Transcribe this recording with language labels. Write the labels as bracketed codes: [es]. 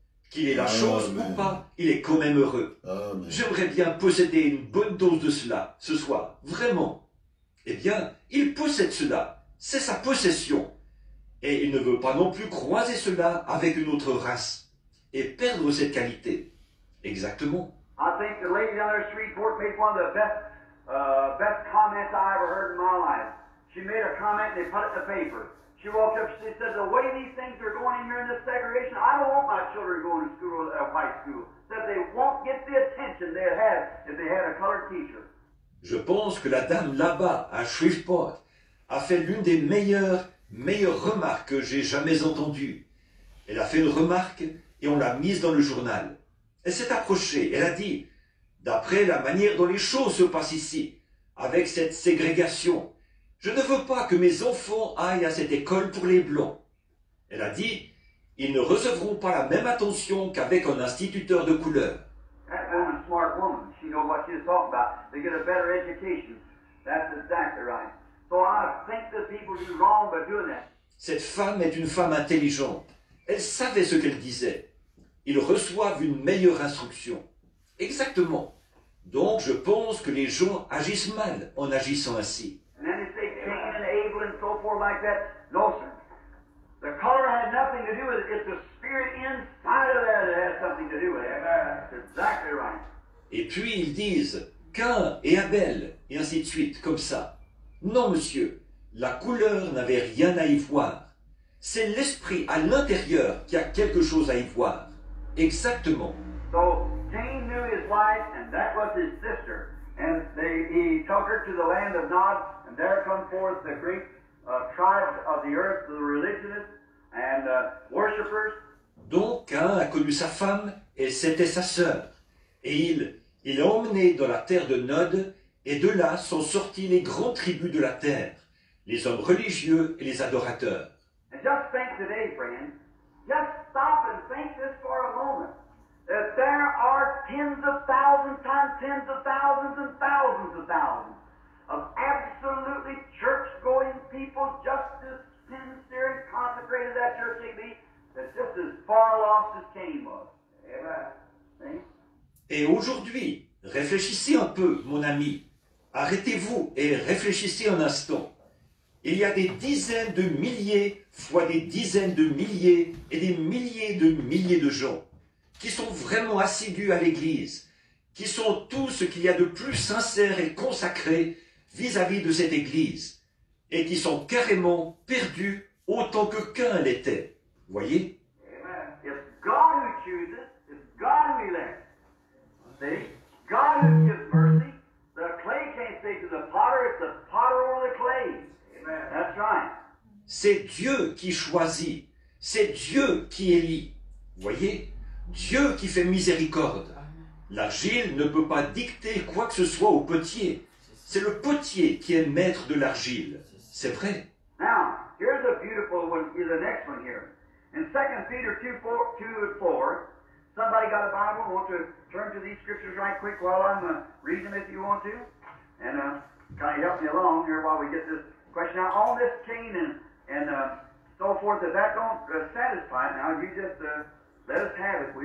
[fr] Qu'il ait la chose ou pas, il est quand même heureux. J'aimerais bien posséder une bonne dose de cela ce soir, vraiment. Eh bien, il possède cela, c'est sa possession. Et il ne veut pas non plus croiser cela avec une autre race et perdre cette qualité. Exactement. [en] I think the lady down there at Shreveport made one of the best comments I ever heard in my life. She made a comment and they put it in the paper. She walked up, she said, the way these things are going in here in this segregation, I don't want my children going to school, white school. Said they won't get the attention they'd have if they had a colored teacher. [fr] Je pense que la dame là-bas, à Shreveport, a fait l'une des meilleures remarques que j'ai jamais entendues. Elle a fait une remarque et on l'a mise dans le journal. Elle s'est approchée, elle a dit, d'après la manière dont les choses se passent ici, avec cette ségrégation, je ne veux pas que mes enfants aillent à cette école pour les blancs. Elle a dit, ils ne recevront pas la même attention qu'avec un instituteur de couleur. [en] That woman's a smart woman. She knows what she's talking about. They get a better education. That's exactly right. So I think that people do wrong by doing that. [fr] Cette femme est une femme intelligente. Elle savait ce qu'elle disait. Ils reçoivent une meilleure instruction. Exactement. Donc je pense que les gens agissent mal en agissant ainsi. [en] And then they say Cain and Abel and so forth like that. No, sir. The color had nothing to do with it. It's the spirit inside of that has something to do with it. That's exactly right. [fr] Et puis ils disent Cain et Abel, et ainsi de suite, comme ça. Non, monsieur, la couleur n'avait rien à y voir. C'est l'esprit à l'intérieur qui a quelque chose à y voir. Exactement. [en] So Cain knew his wife, and that was his sister. And he took her to the land of Nod, and there come forth the great tribes of the earth, the religionists and worshippers. [fr] Donc Cain a connu sa femme, et c'était sa sœur. Et il l'a emmenée dans la terre de Nod, et de là sont sortis les grandes tribus de la terre, les hommes religieux et les adorateurs. [en] And just think today, friends, just stop and think this for a moment, that there are tens of thousands times tens of thousands and thousands of absolutely church-going people, just as sincere and consecrated that church may be, that's just as far lost as Cain was. Amen. See? [fr] Et aujourd'hui, réfléchissez un peu, mon ami. Arrêtez-vous et réfléchissez un instant. Il y a des dizaines de milliers, fois des dizaines de milliers et des milliers de gens qui sont vraiment assidus à l'Église, qui sont tout ce qu'il y a de plus sincère et consacré vis-à-vis de cette Église, et qui sont carrément perdus autant que Cain l'était. Voyez? [en] It's God who chooses, it's God who elects. See? God who gives mercy. The clay can't say to the potter, it's the potter over the clay. Amen. That's right. [fr] C'est Dieu qui choisit, c'est Dieu qui élit. Voyez? Dieu qui fait miséricorde. L'argile ne peut pas dicter quoi que ce soit au potier. C'est le potier qui est maître de l'argile. C'est vrai. [en] Now, here's a beautiful one, is the next one here. In 2 Peter 2 and 4, somebody got a Bible, want to turn to these scriptures right quick while I'm reading them if you want to? And kind of help me along here while we get this question. Now, on this Cain and so forth, if that don't satisfy it now, you just let us have it.